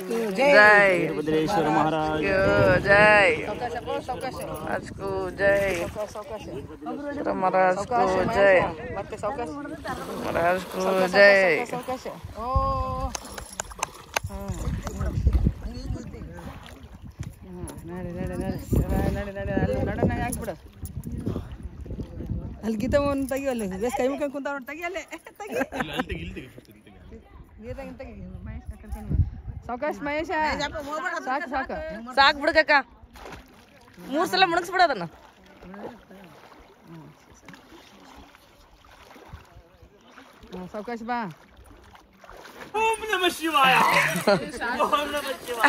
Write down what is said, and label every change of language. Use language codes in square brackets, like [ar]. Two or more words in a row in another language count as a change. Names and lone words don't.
[hi] जय. वीरभद्रेश्वर महाराज जय. सावकाश को जय. महाराज को जय. महाराज को जय. [kn] सावकाश ओ ನಡಿ ಹಾಕ್ಬಿಡ. ಅಲ್ಲಿ ಗೀತವನ್ನು ತೆಗಿಯೋ. ಅಲ್ಲಿ ಬೇಸ್ ಕೈ ಮುಖ ಕುಂತ ತೆಗಿ. ಅಲ್ಲೇ ತೆಗಿ. ಸಾವಕಾಶ ಮಹೇಶ. ಸಾಕು ಸಾಕು ಸಾಕು ಬಿಡ್ಕಕ್ಕ. 3 ಸಲ ಮುಣಗಿಸ್ಬಿಡ ಅದನ್ನ. ಸಾವಕಾಶ ಬಾ. [sa] ओम नमः शिवाय. ओम नमः शिवाय.